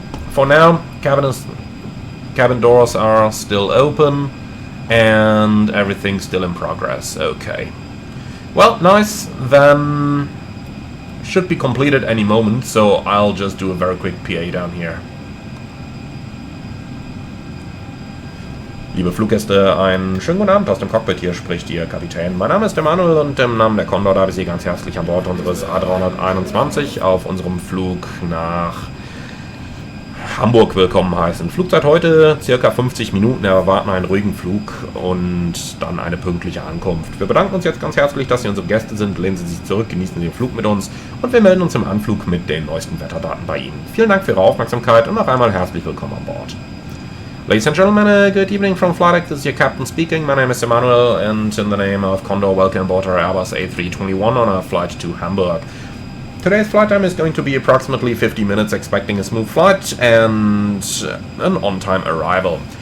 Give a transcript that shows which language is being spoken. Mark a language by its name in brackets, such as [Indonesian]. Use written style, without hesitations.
[English] For now, cabin doors are still open, and everything's still in progress. Okay. Well, nice. Then should be completed any moment, so I'll just do a very quick PA down here. [German] Liebe Fluggäste, einen schönen guten Abend aus dem Cockpit. Hier spricht Ihr Kapitän. Mein Name ist Emanuel und im Namen der Condor darf ich Sie ganz herzlich an Bord unseres A321 auf unserem Flug nach Hamburg willkommen heißen. Flugzeit heute circa 50 Minuten, wir erwarten einen ruhigen Flug und dann eine pünktliche Ankunft. Wir bedanken uns jetzt ganz herzlich, dass Sie unsere Gäste sind. Lehnen Sie sich zurück, genießen Sie den Flug mit uns und wir melden uns im Anflug mit den neuesten Wetterdaten bei Ihnen. Vielen Dank für Ihre Aufmerksamkeit und noch einmal herzlich willkommen an Bord. [English] Ladies and gentlemen, good evening from flight deck. This is your captain speaking. My name is Emanuel, and in the name of Condor, welcome aboard our Airbus A321 on our flight to Hamburg. Today's flight time is going to be approximately 50 minutes, expecting a smooth flight and an on-time arrival.